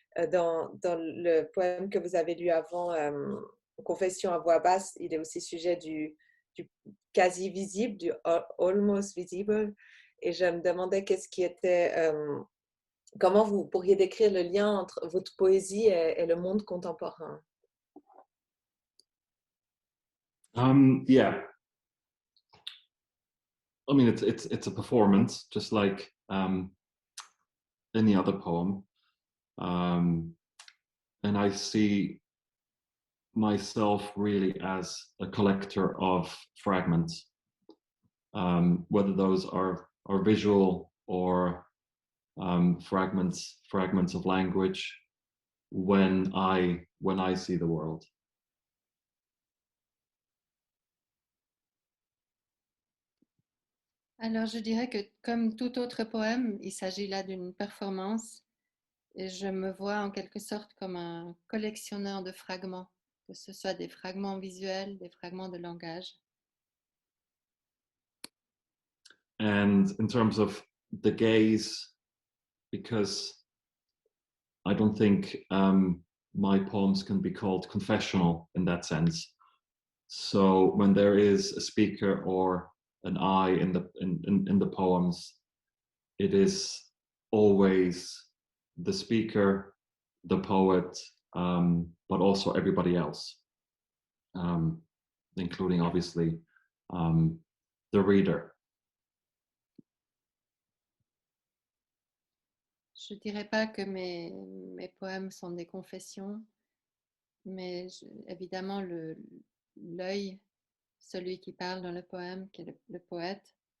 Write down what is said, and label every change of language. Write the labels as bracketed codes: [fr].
[fr] Dans le poème que vous avez lu avant, Confession à voix basse, il est aussi sujet du quasi visible, du [en] almost visible. [fr] Et je me demandais qu'est-ce qui était, comment vous pourriez décrire le lien entre votre poésie et le monde contemporain? [en] Yeah, I mean it's a performance, just like any other poem, and I see myself really as a collector of fragments, whether those are visual or fragments of language when I see the world. [fr] Alors, je dirais que comme tout autre poème, il s'agit là d'une performance et je me vois en quelque sorte comme un collectionneur de fragments, que ce soit des fragments visuels, des fragments de langage. [en] And in terms of the gaze, because I don't think my poems can be called confessional in that sense. So when there is a speaker or an I in the poems, it is always the speaker, the poet, but also everybody else, including obviously the reader. [fr] Je ne dirais pas que mes poèmes sont des confessions, mais évidemment l'œil, celui qui parle dans le poème, qui est le poète,